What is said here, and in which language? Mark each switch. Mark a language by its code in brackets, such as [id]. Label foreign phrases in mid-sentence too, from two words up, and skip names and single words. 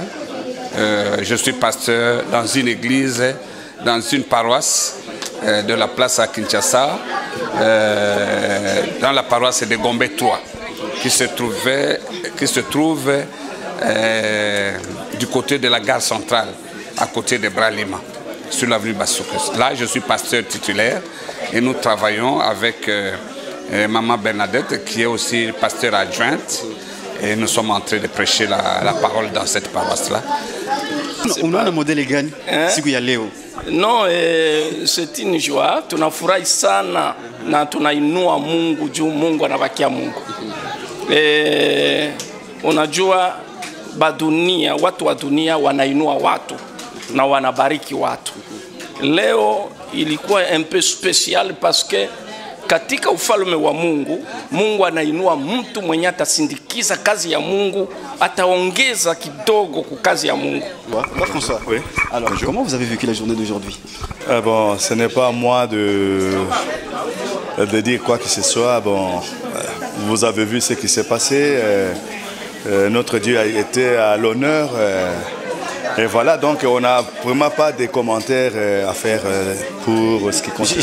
[fr] Je suis pasteur dans une église, dans une paroisse de la place à Kinshasa, dans la paroisse de Gombe 3, qui se trouve du côté de la gare centrale, à côté de Bralima, sur l'avenue Bassoukas. Là, je suis pasteur titulaire et nous travaillons avec Maman Bernadette, qui est aussi pasteur adjointe, et nous sommes en train de prêcher la parole dans cette paroisse-là. On a un modèle [sw] gani siku ya leo. [fr] Non, c'est une joie. [sw] Tunafurahi sana na tunainua Mungu juu Mungu anabakia Mungu. Unajua badunia, watu wa dunia wanainua watu na wanabariki watu. Leo ilikuwa [fr] un peu spécial parce que [sw] katika ufalme wa Mungu, Mungu anainua mtu mwenye atasindikiza kazi ya Mungu, ataongeza kidogo kwa kazi ya Mungu. [fr] François, oui. Alors, bonjour. Comment vous avez vécu la journée d'aujourd'hui? Bon, ce n'est pas à moi de dire quoi que ce soit. Bon, vous avez vu ce qui s'est passé. Notre Dieu a été à l'honneur. Et voilà, donc on n'a vraiment pas de commentaires à faire pour ce qui concerne.